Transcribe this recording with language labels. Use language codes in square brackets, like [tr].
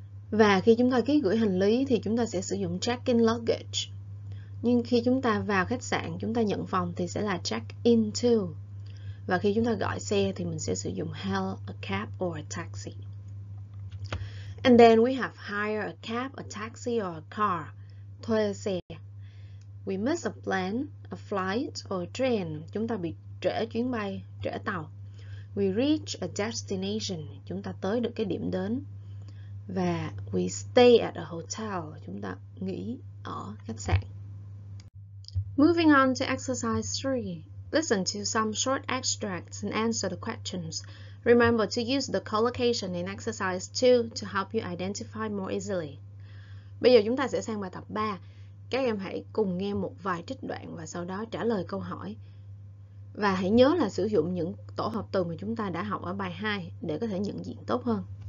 [vi] Và khi chúng ta ký gửi hành lý thì chúng ta sẽ sử dụng [en] check-in luggage. [vi] Nhưng khi chúng ta vào khách sạn, chúng ta nhận phòng thì sẽ là [en] check-in to. [vi] Và khi chúng ta gọi xe thì mình sẽ sử dụng [en] hail a cab or a taxi. And then we have hire a cab, a taxi, or a car. [vi] Thuê xe. [en] We miss a plane, a flight, or a train. [vi] Chúng ta bị trễ chuyến bay, trễ tàu. [en] We reach a destination. [vi] Chúng ta tới được cái điểm đến. Và [en] we stay at a hotel. [vi] Chúng ta nghỉ ở khách sạn. [en] Moving on to exercise 3. Listen to some short extracts and answer the questions. Remember to use the collocation in exercise 2 to help you identify more easily. [vi] Bây giờ chúng ta sẽ sang bài tập 3. Các em hãy cùng nghe một vài trích đoạn và sau đó trả lời câu hỏi. Và hãy nhớ là sử dụng những tổ hợp từ mà chúng ta đã học ở bài 2 để có thể nhận diện tốt hơn.